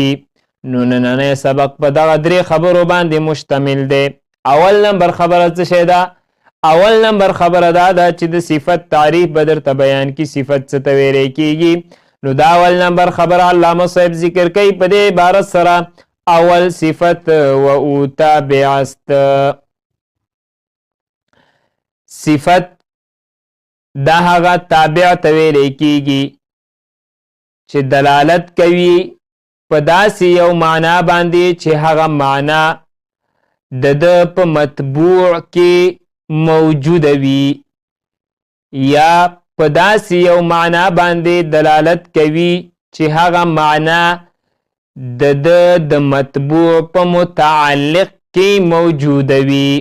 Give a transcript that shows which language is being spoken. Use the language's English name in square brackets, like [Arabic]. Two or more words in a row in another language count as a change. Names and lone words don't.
[Pashto] نو نننی سبق په دغه درې خبرو باندې مشتمل دی. اول نمبر خبره څه شی ده؟ اول نمبر خبره دا ده چې د صفت تعریف به درته بیان کی. صفت څه ته ویل کیږي؟ نو دا اول نمبر خبره علامه صاحب ذکر کوي په دې عبارت سره [Persian] اول صفت و تابع است. [Pashto] صفت دا هغه تابع ته ویل کیږي چې دلالت کوي په داسې یو معنا باندې چې هغه معنا د په مطبوع کې موجوده وي یا په داسې یو معنا باندې دلالت کوي چې هغه معنا د مطبوع په متعلق کې موجوده وي.